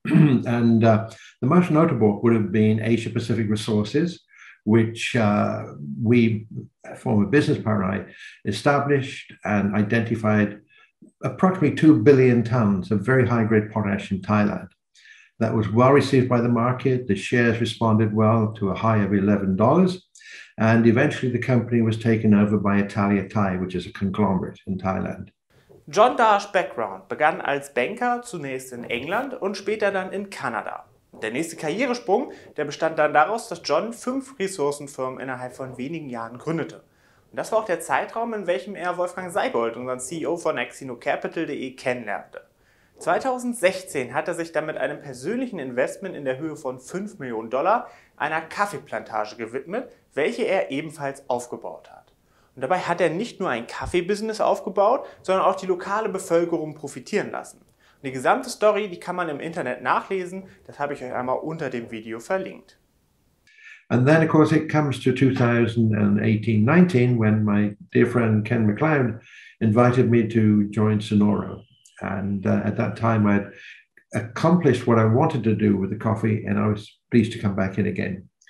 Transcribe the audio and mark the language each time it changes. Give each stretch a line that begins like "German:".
English: And the most notable would have been Asia Pacific Resources, which we, former business partner, established and identified approximately 2 billion tons of very high-grade potash in Thailand. That was well received by the market. The shares responded well to a high of $11. And eventually the company was taken over by Italia Thai, which is a conglomerate in Thailand.
German: John Darch's Background begann als Banker zunächst in England und später dann in Kanada. Der nächste Karrieresprung, der bestand dann daraus, dass John 5 Ressourcenfirmen innerhalb von wenigen Jahren gründete. Und das war auch der Zeitraum, in welchem er Wolfgang Seibold, unseren CEO von axinocapital.de, kennenlernte. 2016 hat er sich dann mit einem persönlichen Investment in der Höhe von $5 Millionen einer Kaffeeplantage gewidmet, welche er ebenfalls aufgebaut hat. Und dabei hat er nicht nur ein Kaffeebusiness aufgebaut, sondern auch die lokale Bevölkerung profitieren lassen. Die gesamte Story, die kann man im Internet nachlesen. Das habe ich euch einmal unter dem Video verlinkt.
English: And then, of course, it comes to 2018-19 when my dear friend Ken MacLeod invited me to join Sonoro. And at that time, I'd accomplished what I wanted to do with the coffee, and I was pleased to come back in again.